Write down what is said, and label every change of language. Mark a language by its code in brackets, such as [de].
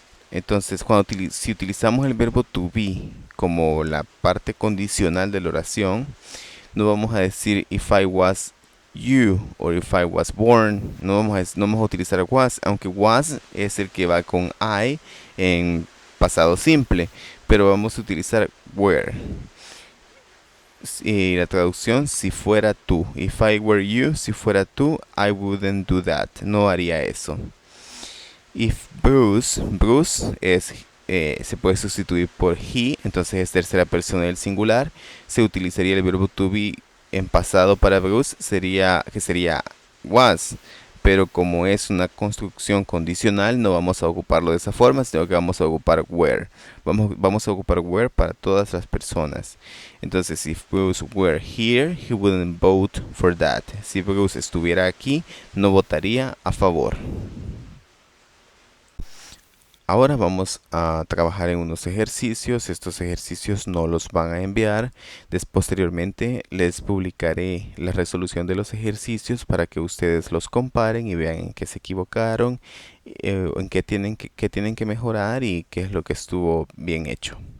[es] Entonces, si utilizamos el verbo to be como la parte condicional de la oración, no vamos a decir [en] if I was you [es] o [en] if I was born. [es] No vamos a utilizar was, aunque was es el que va con I en pasado simple, pero vamos a utilizar were. Y la traducción, si fuera tú. [en] If I were you, [es] si fuera tú, [en] I wouldn't do that. [es] No haría eso. If Bruce se puede sustituir por he, entonces es tercera persona del singular. Se utilizaría el verbo to be en pasado para Bruce, que sería was. Pero como es una construcción condicional, no vamos a ocuparlo de esa forma, sino que vamos a ocupar were. Vamos a ocupar were para todas las personas. Entonces, [en] if Bruce were here, he wouldn't vote for that. [es] Si Bruce estuviera aquí, no votaría a favor. Ahora vamos a trabajar en unos ejercicios. Estos ejercicios no los van a enviar. Posteriormente les publicaré la resolución de los ejercicios para que ustedes los comparen y vean en qué se equivocaron, en qué tienen que mejorar y qué es lo que estuvo bien hecho.